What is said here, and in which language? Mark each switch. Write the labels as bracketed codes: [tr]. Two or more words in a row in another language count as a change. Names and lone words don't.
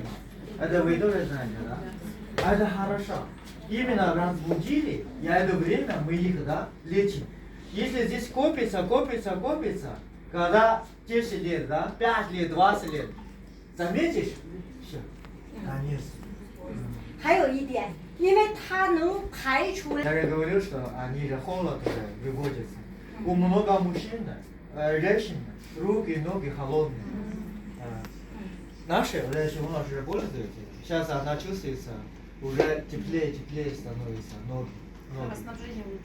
[ru] Это вы тоже знаете, да? Это хорошо. Именно разбудили, и это время мы их, да, лечим. Если здесь копится, когда 10 лет, да, 5 лет, 20 лет, заметишь? Все, конец. [zh] 还有一点，因为它能排出来。 [ru] Я говорю, что они же холод уже выводятся. У много мужчин, женщин, руки, ноги холодные. Наши женщины у нас уже пользуются. Сейчас она чувствуется, уже теплее становится ноги. Снабжение лучше.